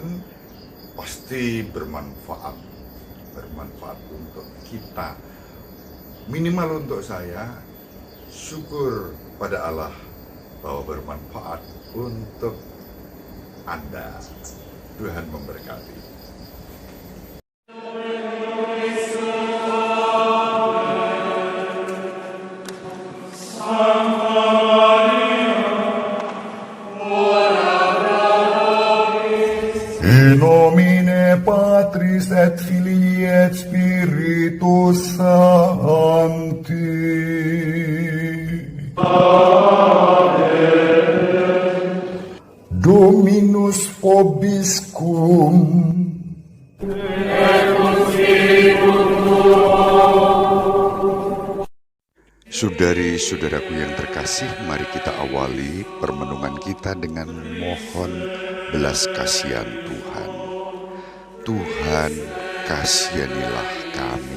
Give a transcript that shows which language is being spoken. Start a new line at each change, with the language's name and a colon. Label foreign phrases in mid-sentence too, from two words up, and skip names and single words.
Indonesian: Pasti bermanfaat untuk kita. Minimal untuk saya, syukur pada Allah bahwa bermanfaat untuk Anda. Tuhan memberkati.
Latin: In nomine Patris et Filii et Spiritus Sancti. Amen. Dominus vobiscum.
Indonesian: Saudari-saudaraku yang terkasih, mari kita awali permenungan kita dengan mohon belas kasihan Tuhan. Tuhan, kasihanilah kami.